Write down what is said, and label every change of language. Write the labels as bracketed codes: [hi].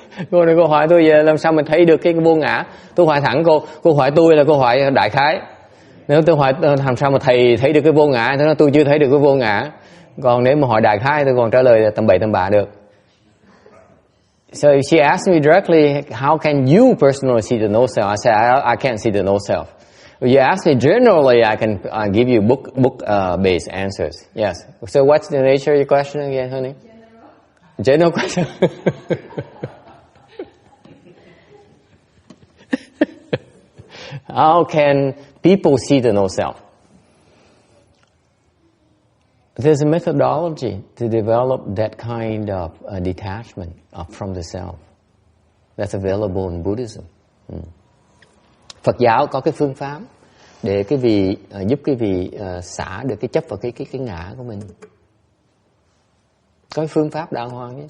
[vi] Cô này cô hỏi tôi về làm sao mình thấy được cái vô ngã. Tôi hỏi thẳng cô hỏi tôi là cô hỏi đại khái. Nếu tôi hỏi làm sao mà thầy thấy được cái vô ngã, tôi nói tôi chưa thấy được cái vô ngã. Còn nếu mà hỏi đại khái tôi còn trả lời tầm bậy tầm bạ được. [en] So if she asked me directly, how can you personally see the no self? I say I can't see the no self. If you ask me generally, I can give you book based answers. Yes. So what's the nature of your question again, honey? General question. How can people see the no self? There's a methodology to develop that kind of detachment from the self. That's available in Buddhism. [vi] Phật giáo có cái phương pháp để cái vị giúp cái vị xả được cái chấp vào cái ngã của mình. Có cái phương pháp đàng hoàng nhé.